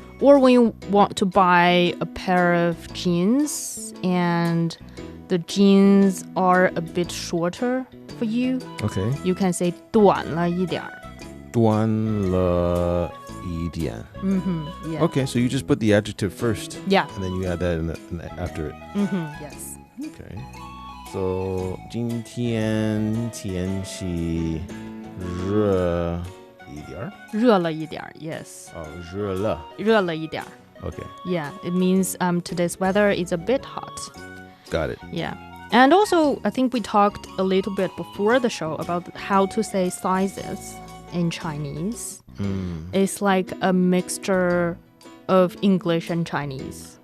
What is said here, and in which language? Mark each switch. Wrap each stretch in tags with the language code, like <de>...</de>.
<en>Or when you want to buy a pair of jeans and the jeans are a bit shorter for you, Okay. you can say</en> <zh>短了一点短了一点</zh> <en>Yeah. Okay, so you just put the adjective first. Yeah. And then you add that after it. Yes. Okay.</en> <zh>So 今天天气热一点儿热了一点 yes. 热了热了一点</zh> <en>Okay. Yeah, it means today's weather is a bit hot. Got it. Yeah. And also, I think we talked a little bit before the show about how to say sizes in Chinese. It's like a mixture of English and Chinese.</en>